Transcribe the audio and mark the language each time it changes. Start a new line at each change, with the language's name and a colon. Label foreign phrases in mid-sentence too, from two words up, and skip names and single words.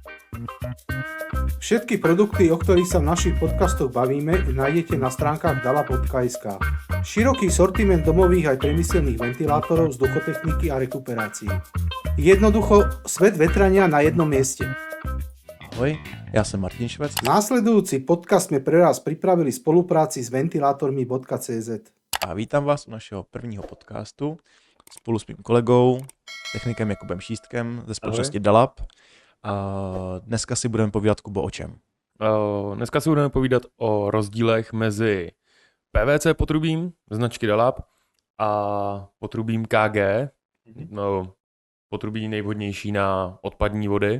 Slovak: Všetky produkty, o ktorých sa v našich podcastoch bavíme, nájdete na stránkach dala.sk. Široký sortiment domových aj priemyselných ventilátorov, vzduchotechniky a rekuperácií. Jednoducho svet vetrania na jednom mieste.
Czech: Ahoj, já jsem Martin Švec.
Slovak: Následujúci podcast sme pre vás pripravili v spolupráci s ventilátormi.cz.
Czech: A vítám vás u našeho prvního podcastu spolu s mým kolegou, technikem Jakubem Šístkem ze společnosti Dalab. A dneska si budeme povídat, Kubo, o čem? Dneska si budeme povídat o rozdílech mezi PVC potrubím značky Dalab a potrubím KG, potrubí nejvhodnější na odpadní vody.